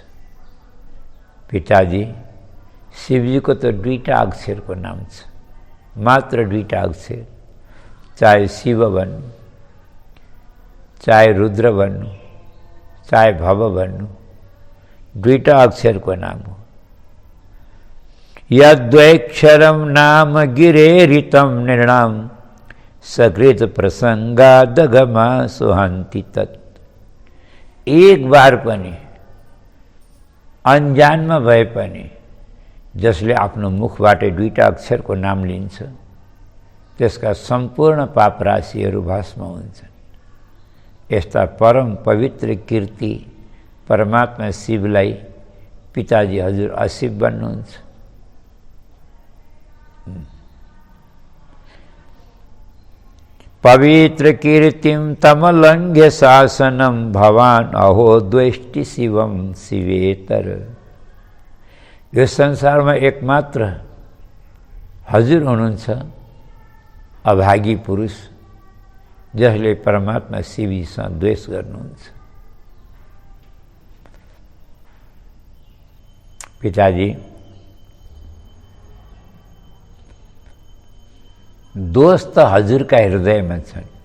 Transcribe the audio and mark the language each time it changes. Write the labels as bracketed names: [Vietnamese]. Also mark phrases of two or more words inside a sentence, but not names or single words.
[Nepali] पिताजी, शिवजीको त दुईटा अक्षरको नाम छ, मात्र दुईटा अक्षर। चाहे शिव भन्नु, चाहे रुद्र भन्नु, चाहे भव भन्नु, दुईटा अक्षरको नाम हो। [Sanskrit] यद्वैक्षरम नाम गिरेरितम निर्णाम सकृत प्रसंगादगमा सुहान्ति तत्। [Hindi] एक बार [Nepali] पनि अनजानमा भए पनि जसले आफ्नो मुखबाट दुईटा अक्षरको नाम लिन्छ त्यसका सम्पूर्ण पाप राशिहरू भस्म हुन्छन्। यस्ता परम पवित्र कीर्ति परमात्मा शिवलाई पिताजी हजुर अशिव बन्नुहुन्छ। [Sanskrit] पवित्र कीर्तिम तमलंघ्य शासनम भवान अहो द्वेष्टि शिवम शिवेतर। [Nepali] यो संसारमा एकमात्र हजुर हुनुहुन्छ अभागी पुरुष, जसले परमात्मा शिवसँग द्वेष गर्नुहुन्छ। पिताजी, दोष त हजुरका हृदयमा छन्।